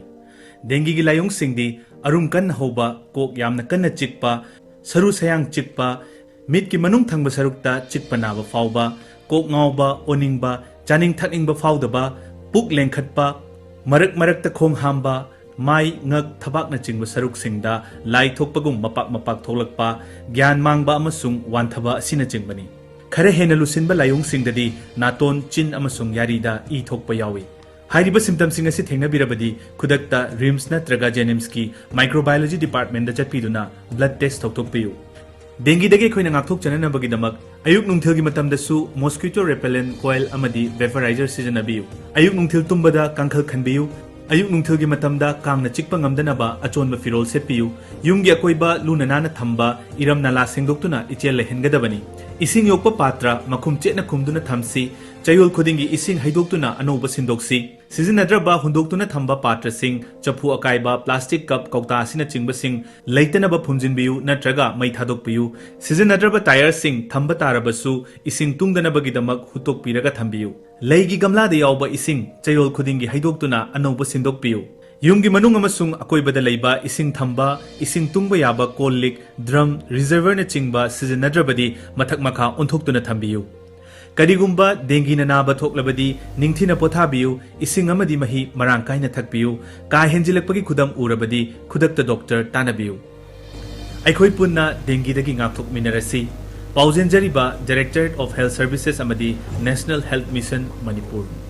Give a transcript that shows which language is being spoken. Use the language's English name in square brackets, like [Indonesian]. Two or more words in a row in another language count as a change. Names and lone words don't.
[Manipuri] Dengue gi layong singdi arum kan hoba kok yamna kanna chikpa saru sayang chikpa mit ki manung thangba sarukta chikpa naba fauba kok ngauba oningba chaning thakingba faudaba puk lengkhatpa marak ta khong hamba mai ngak thabak na chingba saruk singda lai thokpagum mapak tholakpa gyan mangba amasung wanthaba asina chingbani khare hena lusinba layong singdadi naton chin amasung yarida I thokpa yawi হাইরিবা সিম্টম্স সিং অসি থেংনবিরবদি খুদক্তা রিম্স নত্রগা জেনিম্স কি [English] Microbiology Department [Manipuri] দা চৎপিদুনা [English] blood test [Manipuri] থৌথোকপিয়ু ডেংগী দগে খোইনা ngakthok chananabagi damak ayuk nungthil gi matam da su [English] mosquito repellent coil [Manipuri] amadi vaporizer sijannabiyu ayuk nungthil tumbada kangkhal khanbiyu ayuk nungthil gi matam da kangna chikpa ngamdanaba achonba firol setpiyu yumgi akoiba luna nana thamba iram nala singdoktuna ichel lehengadabani ising yokpa patra makhum chena khumduna thamsi chayol khodingi ising haidoktuna anoba sindoksi সিজনদ্রবা হুংদোক্তুনা থম্বা পাত্র সিং চফু অকাইবা [English] plastic cup [Manipuri] কৌতা অসিনা চিংবা সিং লৈতনবা ফুংজিনবিয়ু নত্রগা মৈ থাদোকপিয়ু সিজনদ্রবা টায়র সিং থম্বা তারবসু ইসিং তুংদনবগিদমক হুতোকপিরগা থম্বিয়ু লৈগী গমলাদা য়াবা ইসিং চয়োল খুদিংগী হৈদোক্তুনা অনৌবা সিন্দোকপিয়ু য়ুমগী মনুং অমসুং অকোইবদা লৈবা ইসিং থম্বা ইসিং তুংবা য়াবা কোলিক ড্রম রিজর্ভর ন চিংবা সিজনদ্রবদি মথক মখা ওনথোক্তুনা থম্বিয়ু করিগুম্বা ডেংগী নাবা থোকলবদি নিংথিনা পোথাবিয়ু ইসিং অমদি মহী মরাং কাইনা থকপিয়ু কা হেনজিলকপগী খুদম উরবদি খুদক্তা ডক্টর তানবিয়ু অখোই পুন্না ডেংগী দগী ঙাকথোক মিনরসি পাউজেনজরীবা ডাইরেক্টরেট অফ হেল্থ সর্ভিসেস অমদি নেশনেল হেল্থ মিশন মণিপুর.